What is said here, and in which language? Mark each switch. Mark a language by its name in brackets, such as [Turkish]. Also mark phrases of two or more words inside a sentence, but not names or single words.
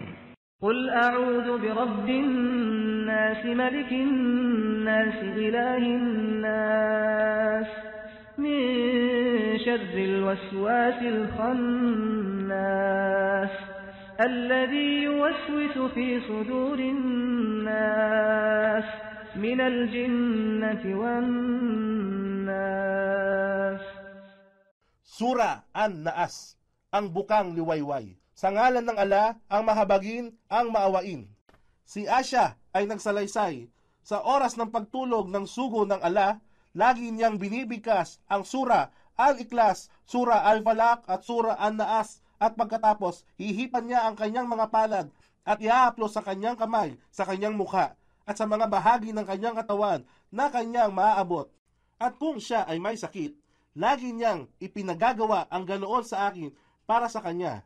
[Arabic] قل أعوذ برب الناس ملك الناس إله الناس من شر الوسواس الخناس الذي يوسوس في صدور الناس من الجنة والناس. [Filipino] Sura An-Naas, ang bukang liwayway. Sa ngalan ng Ala, ang mahabagin, ang maawain. Si Asya ay nagsalaysay. Sa oras ng pagtulog ng sugo ng Ala, lagi niyang binibigkas ang Sura Al-Ikhlas, Sura Al-Falaq at Sura An-Naas, at pagkatapos, hihipan niya ang kanyang mga palad at iahaplos sa kanyang kamay, sa kanyang mukha, at sa mga bahagi ng kanyang katawan na kanyang maaabot. At kung siya ay may sakit, lagi niyang ipinagagawa ang ganoon sa akin para sa kanya.